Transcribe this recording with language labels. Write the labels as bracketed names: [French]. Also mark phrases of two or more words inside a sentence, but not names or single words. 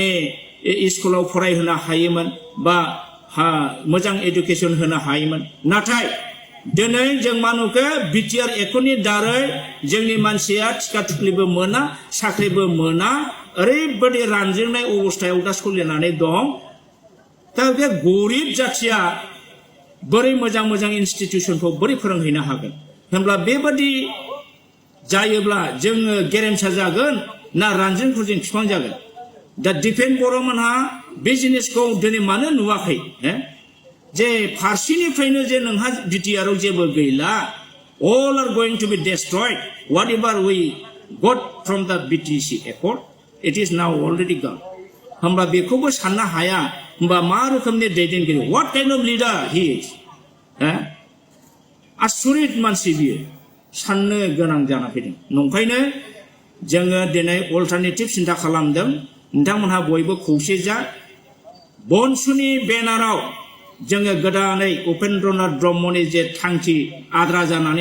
[Bodo] स्कुलाव फरायहोनो हायोमोन बा मोजां एडुकेसन होनो हायोमोन नाथाय दिनै जों मा नुखो बिटिआर एक्टनि दारै जोंनि मानसिया टिका थुख्लिबो मोना साख्रिबो मोना ओरैबायदि रानजेंनाय अबस्थायाव दा सोलिनानै दं दा बे गरिब जाथिया बोरै मोजां इनस्टिट्यूशनखौ बोरै फोरोंहैनो हागोन होनब्ला बेबादि जायोब्ला जोङो गेरेमसा जागोन ना रानजें खुरजें बिफां जागोन दा डिफेन बर'मोनहा बे जिनिसखौ दिनै मानो नुवाखै जे फारसेनिफ्रायनो जे नोंहा बिटिआरआव जेबो गैला [English] all are going to be destroyed whatever we got from the BTC accord it is now already gone [Bodo] होमबा बेखौबो साननो हाया होमबा मा रोखोमनि दैदेनगिरि [English] what kind of leader he is [Bodo] आसुरित मानसि बियो साननो गोनां जाना फैदों नंखायनो जोङो दिनै अल्टारनेटिभ सिन्था खालामदों नोंथांमोनहा बयबो खौसे जा BoNSUनि बेनाराव जोङो गोदानै उपेन्द्रनाथ ब्रह्मनि जे थांखि आद्रा जानानै